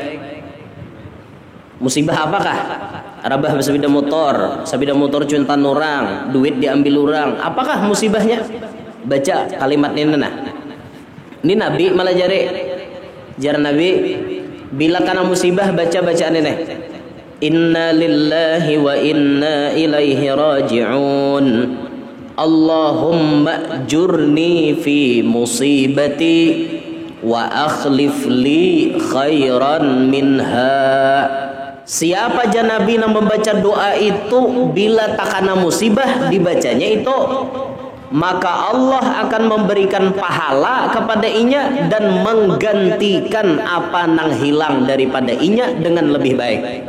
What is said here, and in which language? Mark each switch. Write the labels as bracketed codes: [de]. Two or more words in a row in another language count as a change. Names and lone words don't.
[bjn] Musibah apakah? Rabah sepeda motor cuntan orang, duit diambil orang. Apakah musibahnya? Baca kalimat ini nah. Ini Nabi malah jar Nabi, bila kana musibah baca bacaan ini. [ar] إنا لله وإنا إليه راجعون. اللهم أجرني في مصيبتي وأخلف لي خيرا منها. [bjn] Siapa Nabi yang membaca doa itu bila takana musibah dibacanya itu, maka Allah akan memberikan pahala kepada inya dan menggantikan apa nang hilang daripada inya dengan lebih baik.